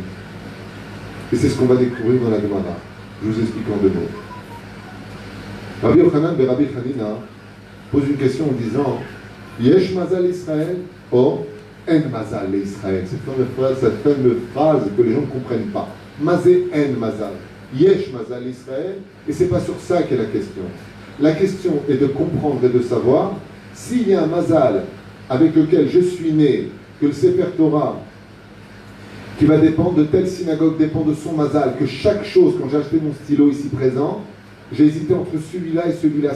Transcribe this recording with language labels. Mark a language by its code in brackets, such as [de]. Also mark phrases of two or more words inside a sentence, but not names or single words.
[fr] Et c'est ce qu'on va découvrir dans la Gemara. Je vous explique en deux mots. Rabbi Yochanan ben Rabbi Hanina pose une question en disant [he] יש מזל ישראל [fr] ou [he] אין מזל ישראל. [fr] Cette fameuse phrase que les gens ne comprennent pas. [he] מזה אין מזל. יש מזל ישראל. [fr] Et c'est pas sur ça qu'est la question. La question est de comprendre et de savoir s'il y a un mazal avec lequel je suis né, que le Sefer Torah, qui va dépendre de telle synagogue, dépend de son mazal, que chaque chose, quand j'ai acheté mon stylo ici présent, j'ai hésité entre celui-là et celui-là.